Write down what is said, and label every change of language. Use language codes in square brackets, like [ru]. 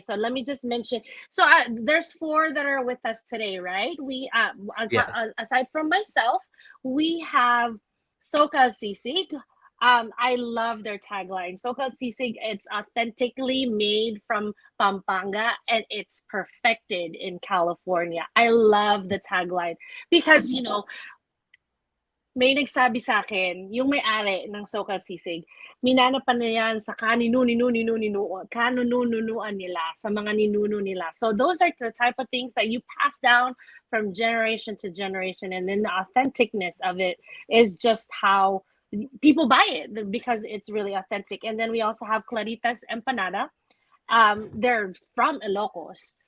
[en] So let me just mention. So there's 4 that are with us today, right? We Yes. aside from myself, we have SoCal Sisig. I love their tagline. SoCal Sisig, it's authentically made from Pampanga and it's perfected in California. I love the tagline because, [tl] may nagsabi sa akin, yung may-ari ng SoCal Sisig, minanapan na yan sa kanununuan nila, sa mga ninuno nila. [en] So those are the type of things that you pass down from generation to generation, and then the authenticness of it is just how people buy it, because it's really authentic. And then we also have Clarita's Empanada. They're from Ilocos.